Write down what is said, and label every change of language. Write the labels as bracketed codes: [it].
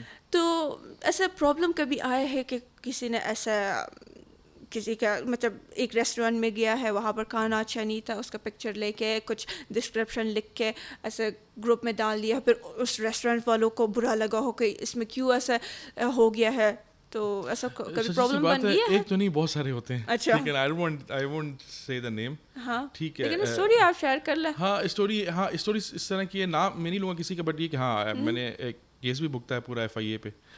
[ur] تو ایسا پرابلم کبھی آیا ہے کہ کسی نے ایسا کسی کا مطلب ایک ریسٹورینٹ میں گیا ہے, وہاں پر کھانا اچھا نہیں تھا, اس کا پکچر لے کے کچھ ڈسکرپشن لکھ کے ایسے گروپ میں ڈال دیا, پھر اس ریسٹورینٹ والوں کو برا لگا ہو کہ اس میں کیوں ایسا ہو گیا ہے, تو ایسا کبھی پرابلم بن گیا ہے؟ ایک تو نہیں, بہت سارے ہوتے ہیں. اچھا, ٹھیک ہے, [en] I won't say the name. [ur] ہاں ٹھیک ہے, لیکن اسٹوری آپ شیئر کر لیں. ہاں اسٹوری اس طرح کی ہے, نام میں نہیں لوں گا کسی کا, بٹ یہ کہ ہاں میں نے ایک کیس بھی بکتا ہے پورا FIA پہ.